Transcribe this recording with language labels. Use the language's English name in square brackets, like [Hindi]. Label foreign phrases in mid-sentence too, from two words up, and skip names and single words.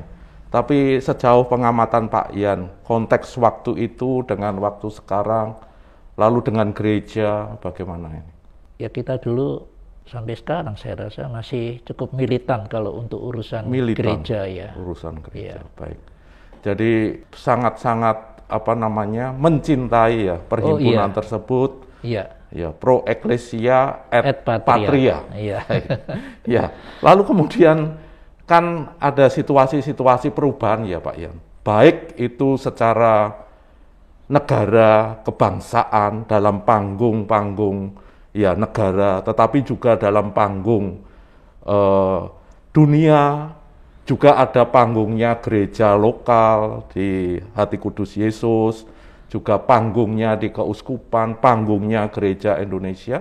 [Indonesian] Tapi sejauh pengamatan Pak Yan, konteks waktu itu dengan waktu sekarang, lalu dengan gereja, bagaimana ini? Ya, kita dulu sampai sekarang saya rasa masih cukup militan kalau untuk urusan gereja ya. Urusan gereja, Ya. baik. Jadi sangat-sangat mencintai ya perhimpunan tersebut. Iya. Ya, [Latin] pro ecclesia et patria. [Indonesian] Iya. Ya, lalu kemudian kan ada situasi-situasi perubahan ya Pak Yan. Baik itu secara negara, kebangsaan, dalam panggung-panggung ya negara, tetapi juga dalam panggung dunia, juga ada panggungnya gereja lokal di Hati Kudus Yesus, juga panggungnya di keuskupan, panggungnya gereja Indonesia.